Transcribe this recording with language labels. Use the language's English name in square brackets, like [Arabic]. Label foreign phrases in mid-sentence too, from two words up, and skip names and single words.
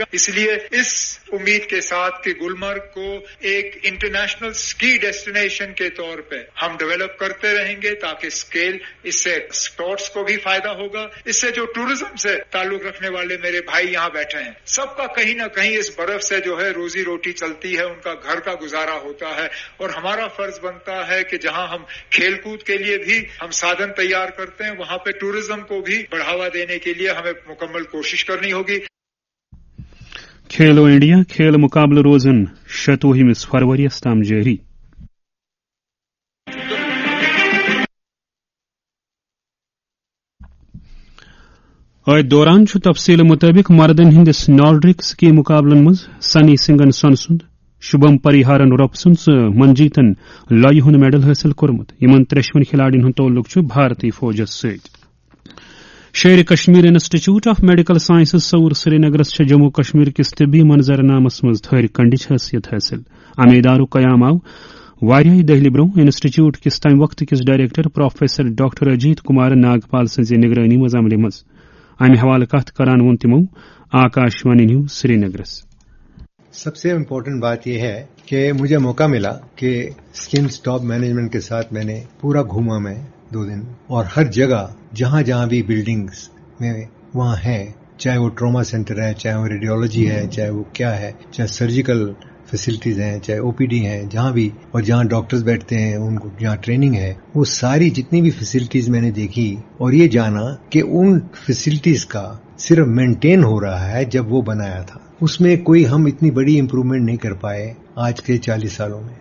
[Hindi] इसलिए इस उम्मीद के साथ कि गुलमर्ग को एक [English] international ski destination [Hindi] के तौर पे हम डेवलप करते रहेंगे ताकि स्केल, इससे स्पोर्ट्स को भी फायदा होगा, इससे जो टूरिज्म से ताल्लुक रखने वाले मेरे भाई यहाँ बैठे हैं सबका कहीं ना कहीं इस बर्फ से जो है रोजी रोटी चलती है, उनका घर का गुजारा होता है। और हमारा फर्ज बनता है कि जहां हम खेलकूद के लिए भी हम साधन तैयार करते हैं, वहां पे टूरिज्म को भी बढ़ावा देने के लिए हमें मुकम्मल कोशिश करनी होगी। [Kashmiri] खेलो इंडिया खेल मुकाबले रोजन 27 फरवरी तम जारी। दौरान तफसील मुताबिक मर्दन हंदिस [English] Nordic ski [Kashmiri] मुकाबलन मज सनी सिंगन सन सुंद, शुभम परिहारन रफ सुंद मंजीतन लॉय हुंद मेडल हासिल कोरमुत। यमन 53 खिलाड़ियों हुंद तौल्लुक भारतीय फौजस सत। शेर कश्मीर इंस्टीट्यूट ऑफ मेडिकल साइंसेज सऊर श्रीनगरस जम्मू कश्मीर किस तिब्बी मंजरनामस मज थर कंडिच हैसियत हासिल। अमे इदारुक कयाम आव वारियाह दहली ब्रो। इंस्टीट्यूट किस तम वक्त किस डायरेक्टर प्रोफेसर डॉक्टर अजीत कुमार नागपाल सज निगरानी मज अमल मज। अमे हवाले कथ करान वोन तिमो आकाशवाणी न्यूज श्रीनगर। [Hindi] सबसे इम्पोर्टेंट बात यह है कि मुझे मौका मिला कि स्किम्स [English] top management [Hindi] के साथ मैंने पूरा घूमा मैं 2 दिन, और हर जगह जहां जहां भी बिल्डिंग्स में वहां है, चाहे वो ट्रॉमा सेंटर है, चाहे वो रेडियोलॉजी है, चाहे वो क्या है, चाहे [English] surgical facilities [Hindi] हैं, चाहे ओपीडी हैं, जहां भी, और जहां डॉक्टर्स बैठते हैं, उनको जहां ट्रेनिंग है, वो सारी जितनी भी फैसिलिटीज मैंने देखी और ये जाना कि उन फैसिलिटीज का सिर्फ मेंटेन हो रहा है जब वो बनाया था, उसमें कोई हम इतनी बड़ी इम्प्रूवमेंट नहीं कर पाए आज के 40 सालों में।